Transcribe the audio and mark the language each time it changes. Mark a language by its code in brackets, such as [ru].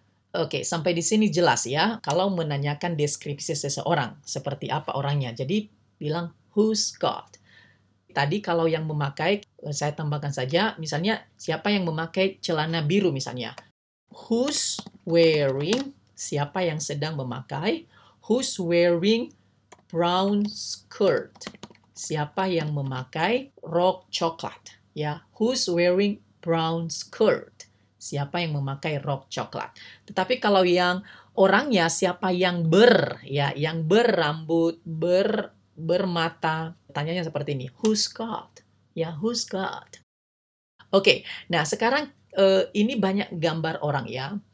[id] Oke, sampai di sini jelas ya. Kalau menanyakan deskripsi seseorang, seperti apa orangnya. Jadi bilang [en] who's got. [id] Tadi kalau yang memakai, saya tambahkan saja, misalnya siapa yang memakai celana biru misalnya. [en] Who's wearing, [id] siapa yang sedang memakai. [en] Who's wearing brown skirt. [id] Siapa yang memakai rok coklat. Ya, [en] who's wearing brown skirt. [id] Siapa yang memakai rok coklat. Tetapi kalau yang orangnya siapa yang yang berambut, bermata, tanyanya seperti ini. [en] Who's got? [id] Ya, [en] who's got? [id] Oke, nah sekarang ini banyak gambar orang ya.